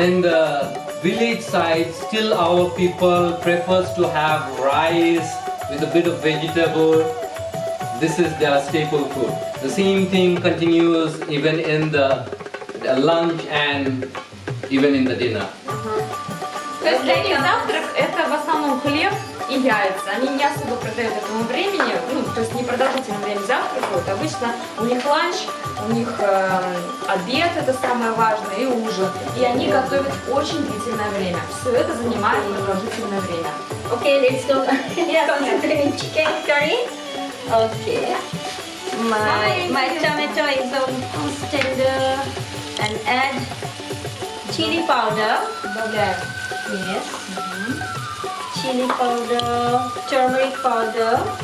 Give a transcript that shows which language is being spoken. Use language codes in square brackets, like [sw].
[en] in the village side still our people prefers to have rice with a bit of vegetable. This is their staple food. The same thing continues even in the lunch and even in the dinner. [ru] То есть для них завтрак это в основном хлеб и яйца. Они не особо придают этому времени, то есть непродолжительное время завтракают. Обычно у них ланч, у них обед, это самое важное, и ужин. И они готовят очень длительное время. Все это занимает продолжительное время. [en] Okay, let's go. Concentrate in chicken curry. Okay. My tomato is almost tender, and add chili powder. [ru] Добавляем [en] Yes. Chili powder, turmeric powder.